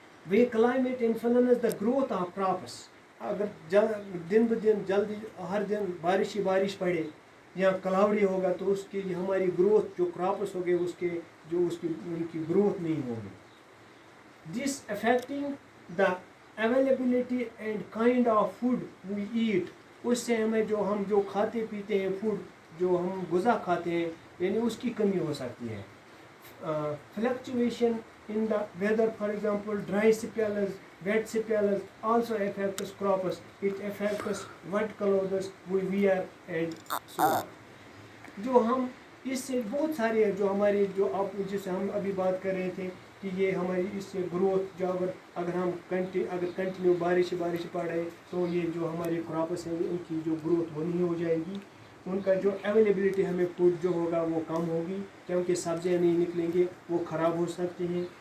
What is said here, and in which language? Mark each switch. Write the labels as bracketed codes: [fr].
[en] we climate influence the growth of crops, [ur] اگر دن بدن جلدی ہر دن بارش ہی بارش پڑے یا کلاؤڈی ہوگا تو اس کی ہماری گروتھ جو کراپس ہو گئے اس کی گروتھ نہیں ہوگی. [en] this affecting the availability and kind of food we eat, [ur] اس سے ہمیں ہم جو کھاتے پیتے ہیں فوڈ جو ہم غذا کھاتے ہیں یعنی اس کی کمی ہو سکتی ہے. [en] Fluctuation in the weather, for example dry spells, wet spells also affects crops. It affects what clothes we wear and so on. [ur] جو ہم اس سے بہت سارے جو ہماری جو آپ جس سے ہم ابھی بات کر رہے تھے کہ یہ ہماری اس سے گروتھ جو اگر ہم کنٹینیو بارش پڑ رہے تو یہ جو ہمارے کراپس ہیں ان کی جو گروتھ وہ نہیں ہو جائے گی، ان کا جو اویلیبلٹی ہمیں فوڈ جو ہوگا وہ کم ہوگی کیونکہ سبزیاں نہیں نکلیں گے، وہ خراب ہو سکتی ہیں.